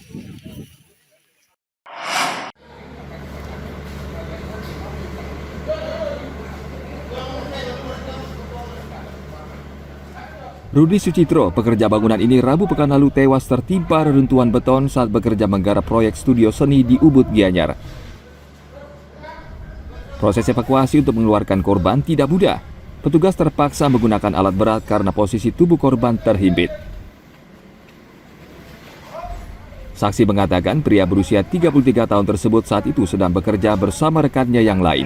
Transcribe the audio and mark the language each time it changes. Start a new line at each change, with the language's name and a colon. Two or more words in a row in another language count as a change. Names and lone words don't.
Indonesian: Rudi Sucitro, pekerja bangunan ini Rabu pekan lalu tewas tertimpa reruntuhan beton saat bekerja menggarap proyek studio seni di Ubud, Gianyar. Proses evakuasi untuk mengeluarkan korban tidak mudah. Petugas terpaksa menggunakan alat berat karena posisi tubuh korban terhimpit. Saksi mengatakan pria berusia 33 tahun tersebut saat itu sedang bekerja bersama rekannya yang lain.